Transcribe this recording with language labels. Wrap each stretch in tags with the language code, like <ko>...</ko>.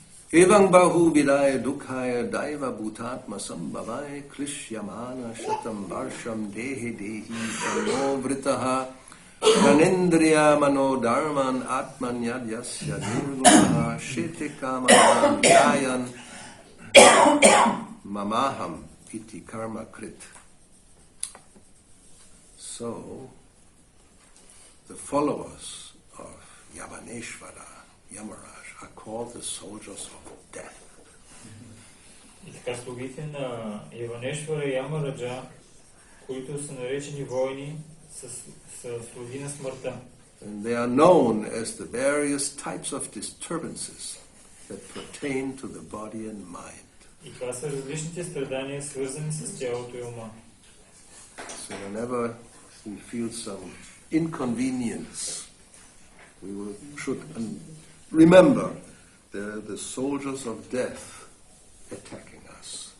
<sa>Evang bahu vidaya dukhaya daiva bhutatma sambhavaya krishyamana shatam varsham dehe dehi tano vritaha kanendriya mano dharman atmanyadyasya nirgunaha shetikamahan yayan mamaham iti karma krit.</sa> <en>So, the followers of Yavaneshvara, Yamaraj, are called the soldiers of death.</en> <bg>И така слугите на Яванешвара и Ямараджа, които са наречени войни, са слуги на смъртта.</bg> <en>And they are known as the various types of disturbances that pertain to the body and mind.</en> <bg>И това са различните страдания, свързани с тялото и ума.</bg> <en>So whenever we feel some inconvenience, we should remember the soldiers of death attacking us.</en>